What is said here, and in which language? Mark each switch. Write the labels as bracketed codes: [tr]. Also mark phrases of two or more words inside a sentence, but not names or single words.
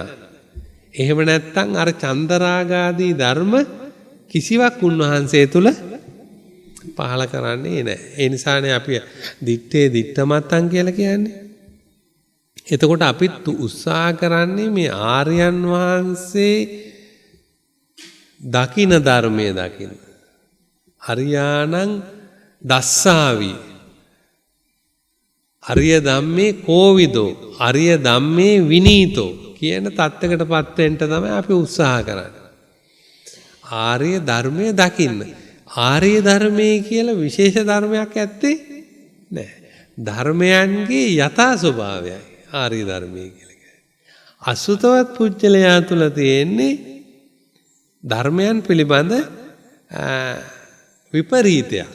[si] එහෙම නැත්නම් අර චන්දරාගාදී ධර්ම කිසිවක් උන්වහන්සේ තුල පහල කරන්නේ නැහැ. ඒ නිසානේ අපි දිත්තේ දිත්තමත්තන් කියලා කියන්නේ. එතකොට අපිත් උත්සාහ කරන්නේ මේ ආර්යයන් වහන්සේ දකින ධර්මයේ දකින්න. [pi] හරියානං දස්සාවි. අරිය ධම්මේ කෝවිදෝ අරිය ධම්මේ විනීතෝ [si] කියන தත්ත්වයකටපත් වෙන්න තමයි අපි උත්සාහ කරන්නේ. ආර්ය ධර්මයේ දකින්න. ආර්ය ධර්මයේ කියලා විශේෂ ධර්මයක් ඇත්තේ නැහැ. ධර්මයන්ගේ යථා ස්වභාවයයි ආර්ය ධර්මයේ කියලා කියන්නේ. අසුතවත් පුජ්‍යලයා තුල තියෙන්නේ ධර්මයන් පිළිබඳ විපරීතයක්.